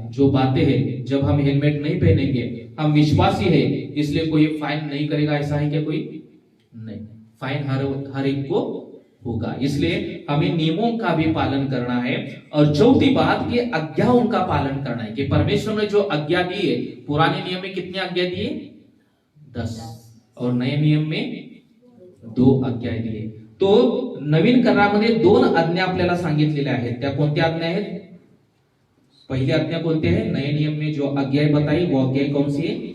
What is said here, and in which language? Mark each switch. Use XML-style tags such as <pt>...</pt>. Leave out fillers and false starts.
<hi>जो बातें हैं, जब हम हेलमेट नहीं पहनेंगे, हम विश्वासी है इसलिए कोई फाइन नहीं करेगा, ऐसा है क्या? कोई नहीं, फाइन हर एक को होगा। इसलिए हमें नियमों का भी पालन करना है। और चौथी बात कि आज्ञाओं का पालन करना है, कि परमेश्वर ने जो आज्ञा दी है, पुराने नियम में कितनी आज्ञा दी है? 10, और नए नियम में 2 आज्ञाएं दी है।</hi> <mr>तो नवीन करारामध्ये 2 आज्ञा आपल्याला सांगितलेल्या आहेत. त्या कोणत्या आज्ञा आहेत?</mr> <hi>पहली आज्ञा कोणती है? नए नियम में जो आज्ञा बताई वो आज्ञा कौन सी है?</hi>